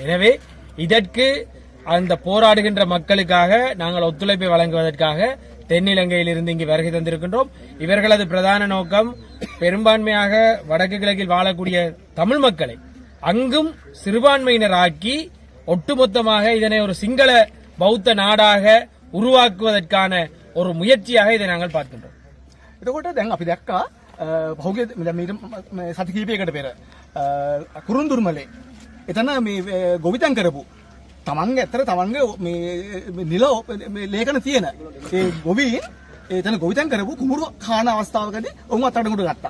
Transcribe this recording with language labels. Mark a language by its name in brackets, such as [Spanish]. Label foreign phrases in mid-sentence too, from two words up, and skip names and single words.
[Tamil] எனவே இதற்கு அந்த போராடுகின்ற மக்களுக்காக நாங்கள் ஒத்துழைப்பை வழங்குவதற்காக தென்னிலங்கையிலிருந்து இங்கு வருகை தந்திருக்கின்றோம். இவர்களது பிரதான நோக்கம் பெரும்பான்மையாக வடக்கு கிழக்கில் வாழக்கூடிய தமிழ் மக்களை அங்கும் சிறுபான்மையினர் ஆக்கி ஒட்டுமொத்தமாக இதனை ஒரு சிங்கள பௌத்த நாடாக உருவாக்குவதற்கான ஒரு முயற்சியாக இதை நாங்கள் பார்க்கின்றோம். [Sinhala] එතකොට දැන් අපි දැක්කා පහුගිය සති කිහිපයකට පෙර කුරුන්දුරුමලේ එතන මේ ගොවිතැන් කරපු තමන්ගේ ඇත්තට තමන්ගේ මේ නිල ලේඛන තියෙන ඒ ගොවීන් එතන ගොවිතැන් කරපු කුඹුරු කාන අවස්ථාවකදී ඔවුන් අත්අඩංගුවට ගත්තා.